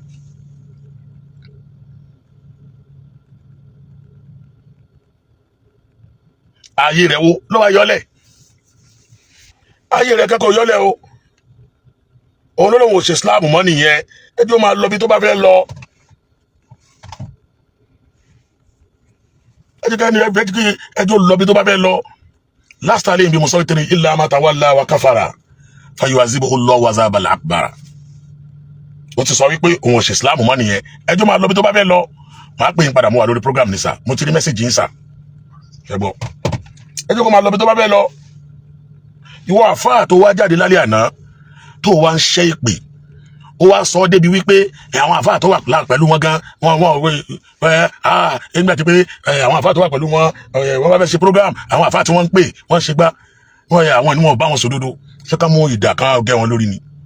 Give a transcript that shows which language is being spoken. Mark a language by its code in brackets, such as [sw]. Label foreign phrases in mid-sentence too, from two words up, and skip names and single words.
[yo] ayé rẹ̀ wo ló wá yọlẹ̀ ayé rẹ̀ kẹ́kọ̀ọ́ yọlẹ̀ o òun ló lóun ò ṣe Islam mọ́ nìyẹn, ẹjọ́ máa lọ bí tó bá fẹ́ lọ. ẹjọ́ lọ bí tó bá fẹ́ lọ. [en] last time [yo] bí mo sọ ìtẹ́ni [ar] إلا من تولى وكفر فيعذبه الله عذابا أكبر. [yo] ó ti sọ wípé òun ò ṣe Islam mọ́ nìyẹn, ẹjọ́ máa lọ bí tó bá fẹ́ lọ. màá pè yín padà, mo wà lórí program ní sà, mo ti rí mẹ́sẹ̀jì yín sà. ṣẹ́gbọ́ ẹjọ́ kó máa lọ bí tó bá fẹ́ lọ. ìwọ àfáà tó wá jáde lálẹ́ àná tó wá ń ṣẹ́ ìpè, ó wá sọ débi wípé àwọn àfáà tó wà pẹ̀lú wọn gan nígbà tí pé àwọn àfáà tó wà pẹ̀lú wọn wọ́n bá fẹ́ ṣe program, àwọn àfáà tí wọ́n ń pè wọ́n ṣe gbá àwọn ni wọ́n bá wọn sòdodo, ṣé ká mú ìdà kan gẹ́ wọn lórí ni.